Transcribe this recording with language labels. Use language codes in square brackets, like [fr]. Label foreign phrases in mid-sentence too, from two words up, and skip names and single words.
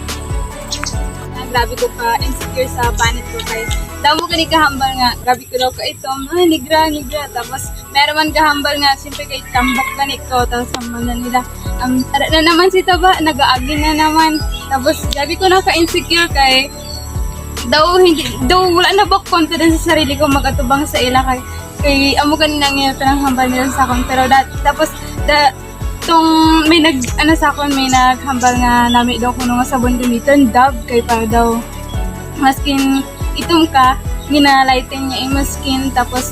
[hil] Grabe ko pa insecure sa panit ko kay damo ka ni kahambal nga grabe ko daw ka ito nigra tapos meron man kahambal nga siyempre kay tambok ganit ko tapos man nila na naman si Taba nag-aagi na naman tapos grabe ko na ka insecure kay daw wala na ba confidence sa sarili ko magatubang sa ila kay amo kanina nga pinanghambal nila sa akin pero tapos tong may sa akon may naghambal nga nami daw kuno nga sabon gamiton Dove kay para daw maskin itom ka ginalighten niya yung skin tapos